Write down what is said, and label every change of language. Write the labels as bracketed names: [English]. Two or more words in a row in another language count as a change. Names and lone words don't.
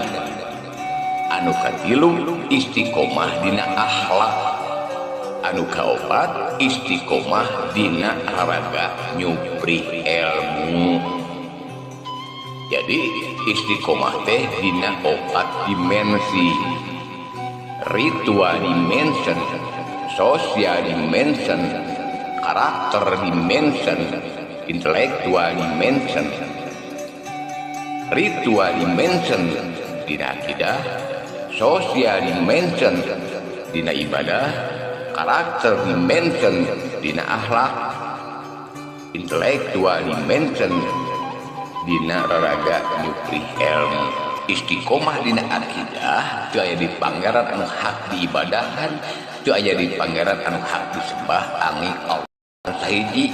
[Sundanese] Anu katilu istiqomah dina akhlak. Anu kaopat istiqomah dina haraga nyupri ilmu. Jadi istiqomah teh dina 4 dimensi. [English] Ritual dimension, social dimension, karakter dimension, intellectual dimension. Ritual dimension [Sundanese] dina akidah, [English] social dimension [Sundanese] dina ibadah, [English] karakter dimension [Sundanese] dina akhlak, [English] intellectual dimension [Sundanese] dina raraga nyupri ilmu. Istiqomah dina akidah teu aya di pangeran anu hak diibadahan, teu aya di pangeran anu hak disembah angin Allah sahiji.